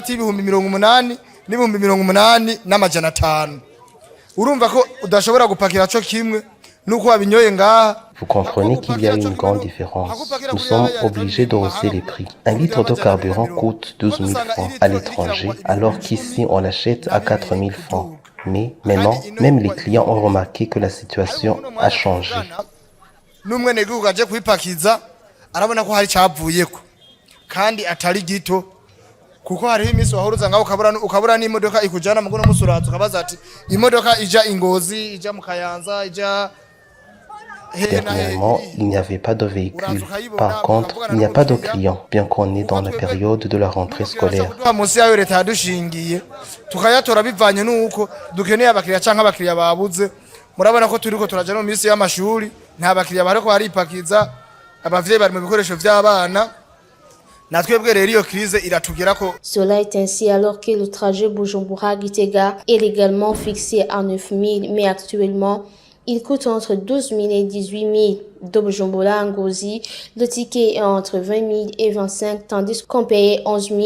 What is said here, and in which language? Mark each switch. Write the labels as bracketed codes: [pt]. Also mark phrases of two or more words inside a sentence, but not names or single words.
[fr] Vous comprenez qu'il y a une grande différence. Nous sommes obligés de hausser les prix. Un litre de carburant coûte 12 000 francs à l'étranger, alors qu'ici on l'achète à 4 000 francs. Mais maintenant, même les clients ont remarqué que la situation a changé. [rn] Kuko hariho imisi wahuruza ngaho ukabura n'imodoka ikujana mugono musuraza ukabaza ati imodoka ija Ingozi ija mu Kayanza ija. [fr] Dernièrement, il n'y avait pas de véhicule. Par contre, il n'y a pas de clients, bien qu'on est dans la période de la rentrée scolaire. [rn] Murabona ko turiko turaja no misi y'amashuri nta bakiriya bariko baripakiza abavyeyi bari mu bikoresho by'abana. [fr] Cela est ainsi alors que le trajet Bujumbura-Gitega est légalement fixé à 9 000, mais actuellement, il coûte entre 12 000 et 18 000. De Bujumbura à Ngozi, le ticket est entre 20 000 et 25 000, tandis qu'on paye 11 000.